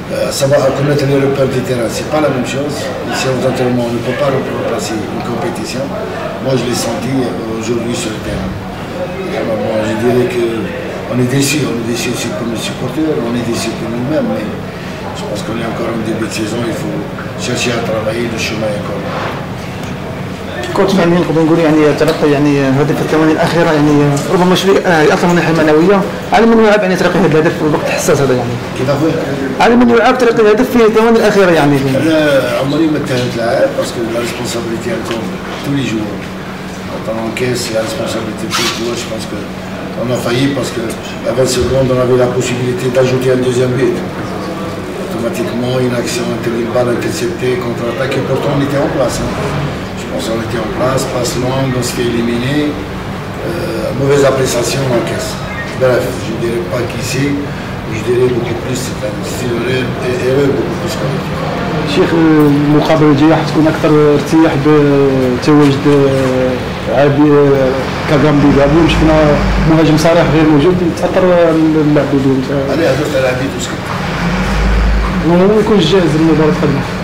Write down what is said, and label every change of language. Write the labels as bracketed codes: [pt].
[fr] Savoir connaître les repères du terrain, c'est pas la même chose. Ici, aux entraînements, on ne peut pas remplacer une compétition. Moi, je l'ai senti aujourd'hui sur le terrain. Bon, je dirais qu'on est déçus aussi pour nos supporters, on est déçus pour nous-mêmes, mais je pense qu'on est encore en début de saison, il faut chercher à travailler, le chemin est encore là. [ar] كوتش يعني نقدر نقول يعني تلقى يعني هدف الثواني الاخيره يعني ربما شوي ياثر من الناحيه المعنويه على من يلعب يعني تلقي هذا الهدف في الوقت الحساس هذا يعني كيف اخويا؟ على من يلعب تلقي الهدف في الثواني الاخيره يعني انا عمري ما اتهمت لاعب باسكو لا ريسبونسابيلتي انكم [fr] tous les jours quand on encaisse la responsabilité de tous les joueurs je pense que on a failli parce que à 20 secondes on avait la possibilité d'ajouter un deuxième but automatiquement une action une balle interceptée contre-attaque et pourtant on était en place On était en place, passe longue, on se fait éliminer, mauvaise appréciation, on encaisse. Bref, je ne dirais pas qui c'est, je dirais beaucoup plus, c'est une erreur beaucoup plus collective. [ar] شيخ المقابله الجايه حتكون اكثر ارتياح بتواجد عابي كاغامبي اليوم شفنا مهاجم صريح غير موجود تاثر اللعب بدون انا هدرت على عبيد وسكت وما يكونش جاهز للمباراه القادمه.